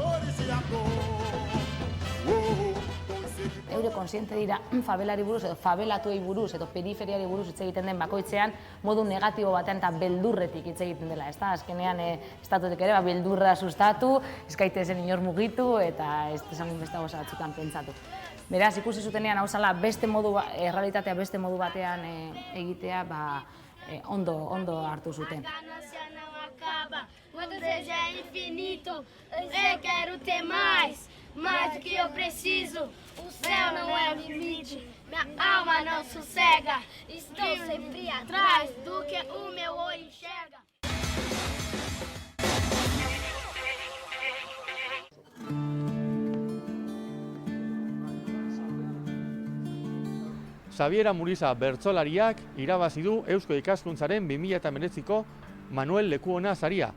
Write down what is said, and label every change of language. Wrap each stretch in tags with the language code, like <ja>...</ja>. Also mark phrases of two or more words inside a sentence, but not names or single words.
<eu>Eure konsiente dira fabelari buruz edo fabelatuei buruz edo periferiari buruz hitz egiten den bakoitzean modu negatibo batean eta beldurretik hitz egiten dela, azkenean estatutik ere beldurra sustatu, ez gaitezen inor mugitu eta ez dezagun beste gauza batzutan pentsatu. Beraz, ikusi zutenean hau zela errealitatea beste modu batean egitea ondo hartu zuten.</eu> <pt>Mais do que eu preciso, o céu não é o limite, minha alma não sossega, estou sempre atrás do que o meu olho enxerga.</pt> <eu>Xabier Amuriza bertsolariak irabazi du Eusko Ikaskuntzaren 2019ko Manuel Lekuona saria.</eu>